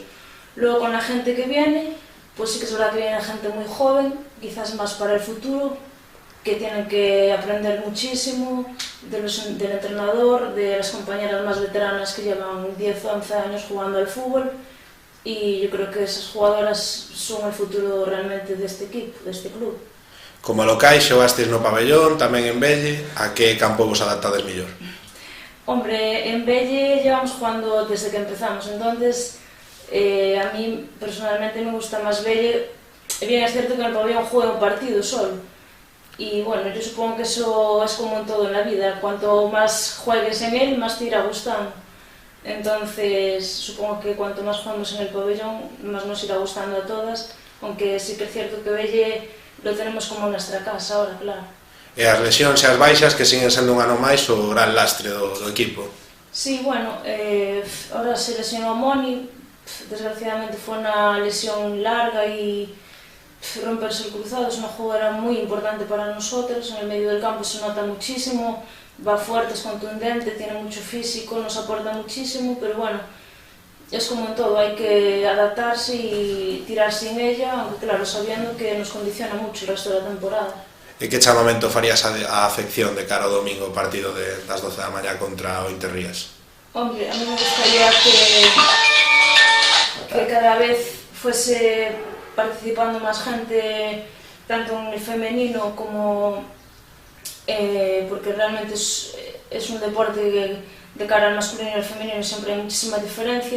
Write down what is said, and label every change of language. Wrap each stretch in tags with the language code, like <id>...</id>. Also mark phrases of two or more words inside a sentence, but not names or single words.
<es>Luego con la gente que viene, pues sí que es verdad que viene gente muy joven, quizás más para el futuro, que tienen que aprender muchísimo del entrenador, de las compañeras más veteranas que llevan 10 o 11 años jugando al fútbol, y yo creo que esas jugadoras son el futuro realmente de este equipo, de este club.</es> <gl>Como locais, xogastes no pabellón, tamén en Velle, a que campo vos adaptades mellor?</gl> <es>Hombre, en Velle llevamos jugando desde que empezamos, entonces a mí personalmente me gusta más Velle. Bien, es cierto que en el pabellón juega un partido solo, y bueno, yo supongo que eso es como en todo en la vida, cuanto más juegues en él, más te irá gustando. Entonces, supongo que cuanto más jugamos en el pabellón, más nos irá gustando a todas, aunque sí que es cierto que Velle lo tenemos como nuestra casa ahora, claro.</es> <gl>E as lesións e as baixas, que siguen sendo un ano máis o gran lastre do equipo?</gl> <es>Sí, bueno, ahora se lesionó Moni, desgraciadamente fue una lesión larga y romperse el cruzado. Es una jugadora muy importante para nosotros, en el medio del campo se nota muchísimo, va fuerte, es contundente, tiene mucho físico, nos aporta muchísimo, pero bueno, es como en todo, hay que adaptarse y tirar sin ella, aunque claro, sabiendo que nos condiciona mucho el resto de la temporada.</es> <gl>E que chamamento farías á afección de cara ao domingo, partido das 12 da mañá contra o Interrías?</gl> <es>Hombre, a mí me gustaría que cada vez fuese participando más gente, tanto en el femenino como porque realmente es un deporte que de cara al masculino y al femenino siempre hay muchísima diferencia.</es>